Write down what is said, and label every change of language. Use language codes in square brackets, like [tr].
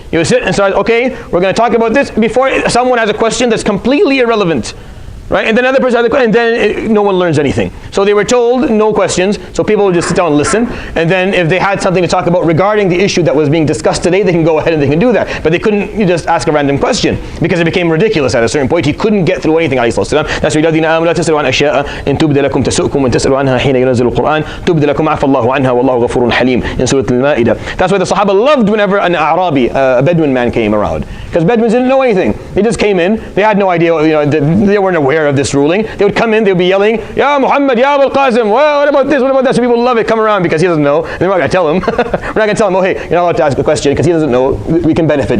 [en] You would sit and start, okay, we're going to talk about this before someone has a question that's completely irrelevant. Right? And then another person has a question, and then no one learns anything. So they were told no questions, so people would just sit down and listen. And then if they had something to talk about regarding the issue that was being discussed today, they can go ahead and they can do that. But they couldn't just ask a random question, because it became ridiculous at a certain point. He couldn't get through anything, alayhi salatu wasalam. That's why [ar] الَّذِينَ آمَنُوا لَا تَسْأَلُوا عَنْ أَشْيَاءَ إِن تُبْدَ لَكُمْ تَسُؤْكُمْ وَإِن تَسْأَلُوا عَنْهَا حِينَ يُنَزَّلُ الْقُرْآنُ تُبْدَ لَكُمْ عَفَا اللَّهُ عَنْهَا وَاللَّهُ غَفُورٌ حَلِيمٌ [en] in Surat Al-Ma'idah. That's why the Sahaba loved whenever an Arabi, a Bedouin man came around. Because Bedouins didn't know anything. They just came in. They had no idea, they weren't aware of this ruling. They would come in, they would be yelling, Ya Muhammad, Ya Abul Qasim, well, what about this, what about that? So people love it, come around, because he doesn't know. And we're not going to tell him. We're not going to tell him, oh hey, you're not allowed to ask a question, because he doesn't know. We can benefit.